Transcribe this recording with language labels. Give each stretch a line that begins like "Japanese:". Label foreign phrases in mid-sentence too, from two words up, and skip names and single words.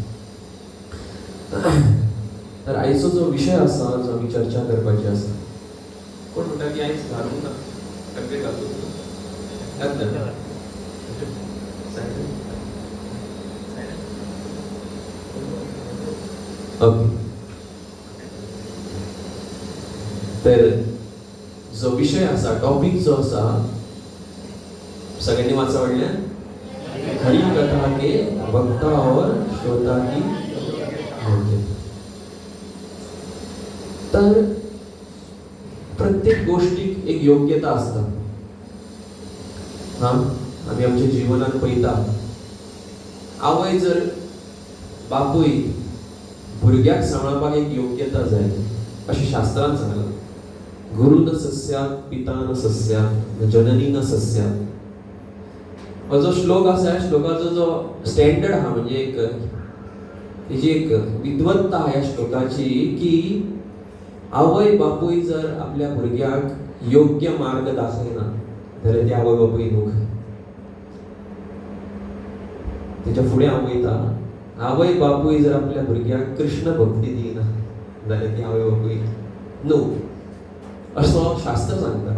Konkani: तर आयचो जो विशय आसा जो आमी चर्चा करपाची आसा, कोण म्हणटा की आयज घालूंक ना कपडे घालूंक ओके। तर जो विषय असा, टॉपिक जो असा, सगळ्यांनी वाचा म्हणल्यार
Hindi: हरी कथा के वक्ता और श्रोता की योग्यता।
Konkani: तर प्रत्येक गोष्टीक एक योग्यता असता। आम्ही आमच्या जीवनात पळयता, आवय जर बापूय भुरग्याक सांबाळपाक एक योग्यता जाय अशें शास्त्रांत सांगलां।
Sanskrit: गुरु न सस्यात् पिता न सस्यात्
Konkani: जननी न सस्यात् हो जो श्लोक आसा, ह्या श्लोकाचो जो स्टँडर्ड आहा म्हणजे एक तेजी एक विद्वत्ता ह्या श्लोकाची की आवय बापूय जर आपल्या भुरग्याक योग्य मार्ग दाखयना जाल्यार ती आवय बापूय न्हू। तेच्या फुडें हांव वयता, आवय बापूय जर आपल्या भुरग्याक कृष्ण भक्ती दिना जाल्यार ती आवय बापूय न्हू असो शास्त्र सांगता।